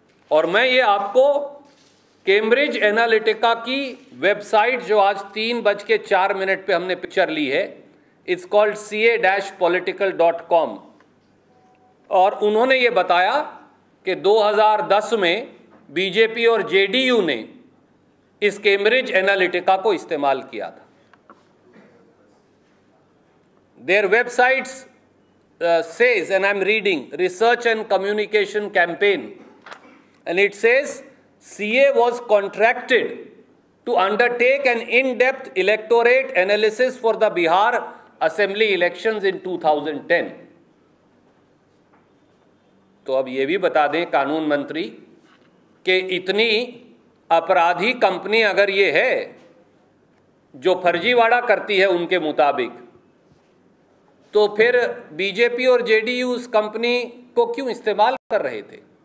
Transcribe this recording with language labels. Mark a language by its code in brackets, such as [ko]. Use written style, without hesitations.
[hi] और मैं ये आपको कैम्ब्रिज एनालिटिका की वेबसाइट जो आज 3:04 पे हमने पिक्चर ली है, [en] it's called [hi] ca-political.com, और उन्होंने ये बताया कि 2010 में बीजेपी और JDU ने इस कैम्ब्रिज एनालिटिका को इस्तेमाल किया था। [en] Their websites says, and I'm reading, Research and Communication Campaign, and it says CA was contracted to undertake an in-depth electorate analysis for the Bihar Assembly elections in 2010. [hi] तो अब ये भी बता दें कानून मंत्री कि इतनी अपराधी कंपनी अगर ये है जो फर्जीवाड़ा करती है उनके मुताबिक, तो फिर बीजेपी और जेडीयू उस कंपनी को क्यों इस्तेमाल कर रहे थे?